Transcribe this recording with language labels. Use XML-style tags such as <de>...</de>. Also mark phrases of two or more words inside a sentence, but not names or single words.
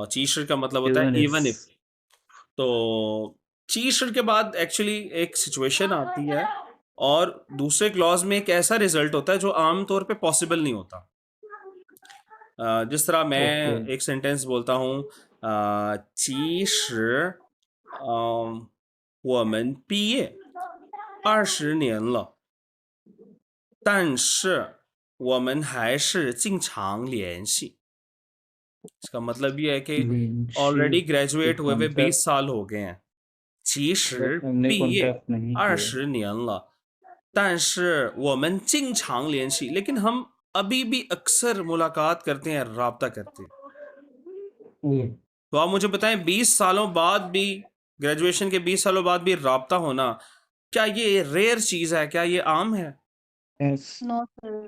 <hi>चीशर का मतलब होता है</hi> <en>even if</en> <hi>तो चीशर के बाद एक्चुअली एक सिचुएशन आती है और दूसरे क्लॉज में एक ऐसा रिजल्ट होता है जो आमतौर पे पॉसिबल नहीं होता जिस तरह मैं एक सेंटेंस बोलता हूँ</hi> <zh>其实我们毕业 20年了，但是我们还是经常联系।</zh> <hi>इसका मतलब ये है कि ऑलरेडी ग्रेजुएट हुए हुए 20 साल हो गए हैं.</hi> <zh>其实</zh> <hi>हमने</hi> <zh>毕业</zh> <hi>कॉन्टैक्ट नहीं किया</hi> <zh>20 年了，但是我们经常联系,</zh> <hi>लेकिन हम अभी भी अक्सर मुलाकात करते हैं, राब्ता करते हैं. ये तो आप मुझे बताएं 20 सालों बाद भी, ग्रेजुएशन के 20 सालों बाद भी राब्ता होना, क्या ये रेयर चीज है, क्या ये आम है?</hi> <en>yes, no sir</en>